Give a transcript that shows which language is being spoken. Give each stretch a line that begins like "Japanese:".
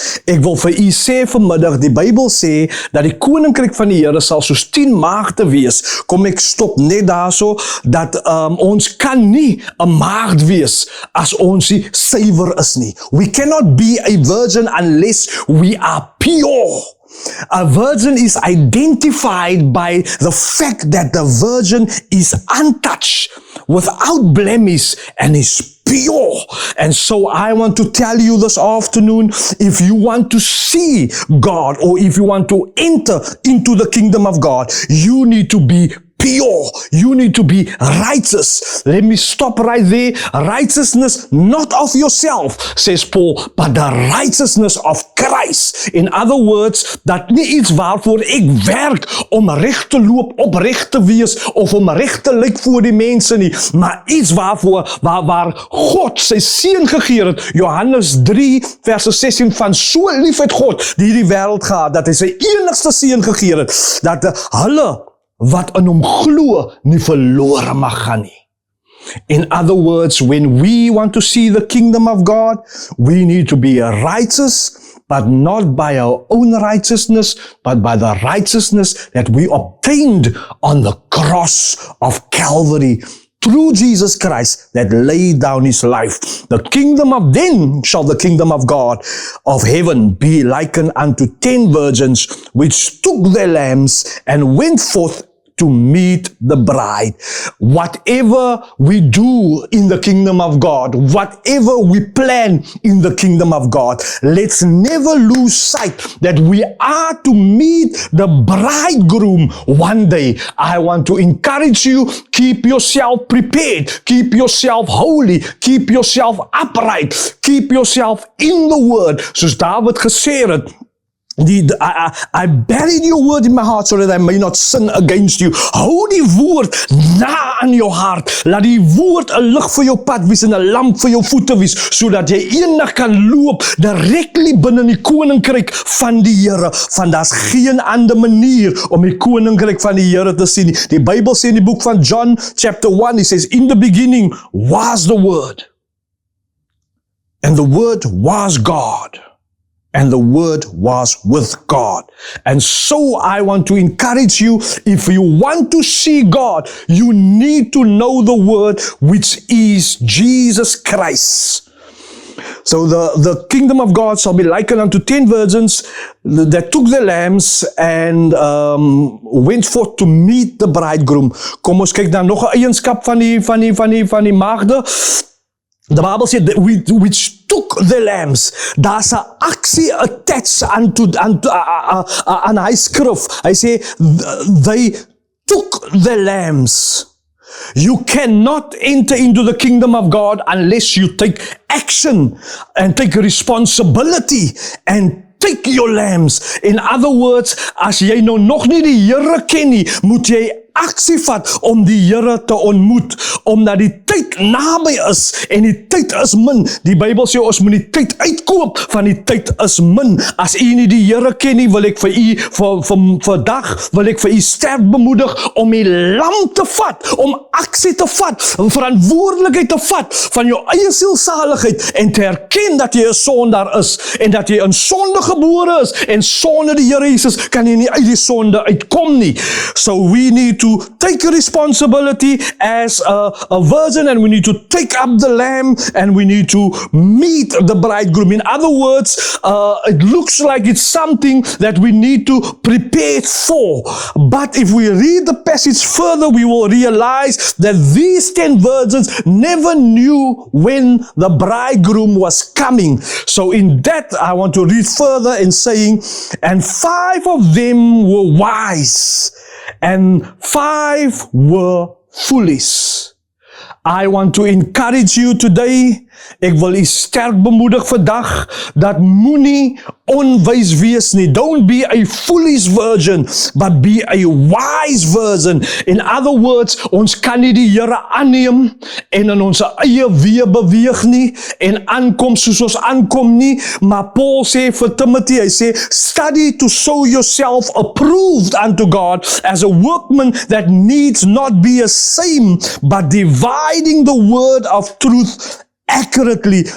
Afrikaans: Ek wil vir u sê vanmiddag, die Bybel sê, dat die koninkryk van die Here sal soos 10 maagde wees. Kom ek stop net daarso, dat ons kan nie 'n maagd wees, as ons nie suiwer is nie.
English: We cannot be a virgin unless we are pure. A virgin is identified by the fact that the virgin is untouched, without blemish, and is pure. And so I want to tell you this afternoon, if you want to see God, or if you want to enter into the kingdom of God, you need to be pure. You need to be righteous. Let me stop right there. Righteousness not of yourself, says Paul, but the righteousness of Christ. In other words,
Afrikaans: dat nie iets waarvoor ek werk om reg te loop, opreg te wees, of om reg te lyk voor die mense nie, maar iets waarvoor, waar God sy seun gegee het. Johannes 3 verse 16, van so lief het God die wêreld gehad, dat hy sy enigste seun gegee het, dat hulle wat in hom glo nie verlore mag gaan nie.
English: In other words, when we want to see the kingdom of God, we need to be righteous, but not by our own righteousness, but by the righteousness that we obtained on the cross of Calvary, through Jesus Christ that laid down his life. Then shall the kingdom of God of heaven be likened unto 10 virgins which took their lamps and went forth to meet the bride. Whatever we do in the kingdom of God, whatever we plan in the kingdom of God, let's never lose sight that we are to meet the bridegroom one day. I want to encourage you, keep yourself prepared, keep yourself holy, keep yourself upright, keep yourself in the word.
Afrikaans: Soos David gesê het,
English: I buried your word in my heart so that I may not sin against you.
Afrikaans: Hou die woord na aan jou hart. Laat die woord 'n lig vir jou pad wees en 'n lamp vir jou voete wees, sodat jy eendag kan loop directly binne in die koninkryk van die Here. Want daar's geen ander manier om die koninkryk van die Here te sien nie. Die Bybel sê in die boek van
English: John chapter 1, it says, in the beginning was the word, and the word was God, and the word was with God. And so I want to encourage you, if you want to see God, you need to know the word, which is Jesus Christ. So the kingdom of God shall be likened unto 10 virgins that took their lamps and went forth to meet the bridegroom.
Afrikaans: Kom ons kyk dan nog 'n eienskap van die maagde.
English: The Bible said that which took the lambs.
Afrikaans: Daar's 'n aksie attached aan hy skrif. Hy sê,
English: they took the lambs. You cannot enter into the kingdom of God unless you take action and take responsibility and take your lambs. In other words,
Afrikaans: as jy nou nog nie die Here ken nie, moet jy aksie vat om die Here te ontmoet, omdat die tyd naby is en die tyd is min. Die Bybel sê ons moet die tyd uitkoop, van die tyd is min. As u nie die Here ken nie, wil ek vir u vandag wil ek vir u sterk bemoedig om die lam te vat, om aksie te vat, verantwoordelikheid te vat van jou eie sielsaligheid en te erken dat jy 'n sondaar is en dat jy in sonde gebore is en sonder die Here Jesus kan jy nie uit die sonde uitkom nie.
English: So we need to take responsibility as a virgin, and we need to take up the lamb, and we need to meet the bridegroom. In other words, it looks like it's something that we need to prepare for. But if we read the passage further, we will realize that these 10 virgins never knew when the bridegroom was coming. So in that, I want to read further and saying, and 5 of them were wise, and 5 were foolish. I want to encourage you today.
Afrikaans: Ek wil u sterk bemoedig vandag dat moenie onwys wees nie.
English: Don't be a foolish virgin, but be a wise virgin.
Afrikaans: In other words, ons kan nie die Here aanneem en in ons eie weë beweeg nie en aankom soos ons aankom nie, maar Paul sê vir Timothy, hy sê,
English: study to show yourself approved unto God as a workman that needs not be ashamed, but dividing the word of truth accurately.